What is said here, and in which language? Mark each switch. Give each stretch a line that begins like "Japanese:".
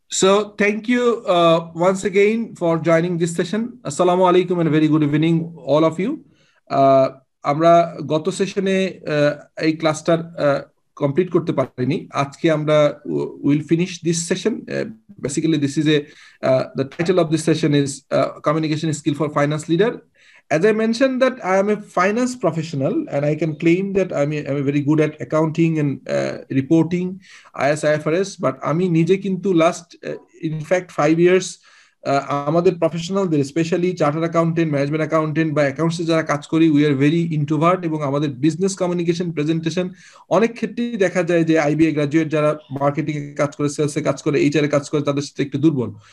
English: So thank you once again for joining this session. Assalamu alaikum and a very good evening all of you.
Bangla: আমরা গত সেশনে এই ক্লাসটার complete করতে পারিনি। আজকে আমরা
English: Will finish this session. Basically this is the title of this session is communication skill for finance leader. As I mentioned that I am a finance professional and I can claim that I'm very good at accounting and reporting, IFRS, but
Bangla: আমি নিজে কিন্তু
English: last in fact 5 years
Bangla: আমাদের প্রফেশনালদের specially chartered accountant, management accountant বা অ্যাকাউন্টসে যারা কাজ করি,
English: we are very introvert
Bangla: এবং আমাদের বিজনেস কমিউনিকেশন প্রেজেন্টেশন অনেক ক্ষেত্রেই দেখা যায় যে আইবিএ গ্রাজুয়েট যারা মার্কেটিং এ কাজ করে, সেলসে কাজ করে, এইচআর এ কাজ করে, তাদের সাথে একটু দুর্বল।